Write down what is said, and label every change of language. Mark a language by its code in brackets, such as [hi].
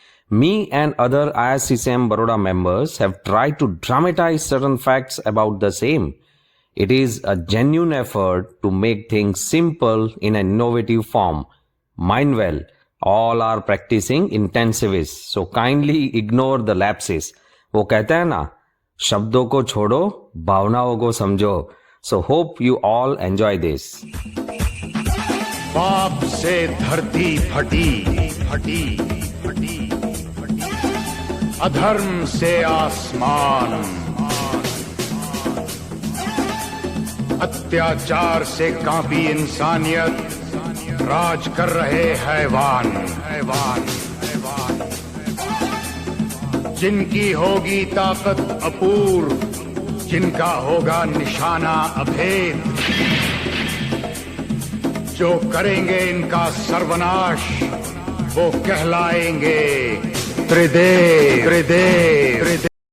[en] Me and other ISCCM Baroda members have tried to dramatize certain facts about the same. It is a genuine effort to make things simple in an innovative form. Mind well, all are practicing intensivists, so kindly ignore the lapses. [hi] वो कहते हैं ना, शब्दों को छोड़ो, भावनाओं को समझो. [en] So hope you all enjoy this. [hi] पाप से धरती फटी फटी फटी फटी, अधर्म से आसमान, अत्याचार से कांपी इंसानियत, राज कर रहे हैवान हैवान हैवान, जिनकी होगी ताकत अपूर्व, जिनका होगा निशाना अभेद, जो करेंगे इनका सर्वनाश, वो कहलाएंगे त्रिदेव त्रिदेव त्रिदेव।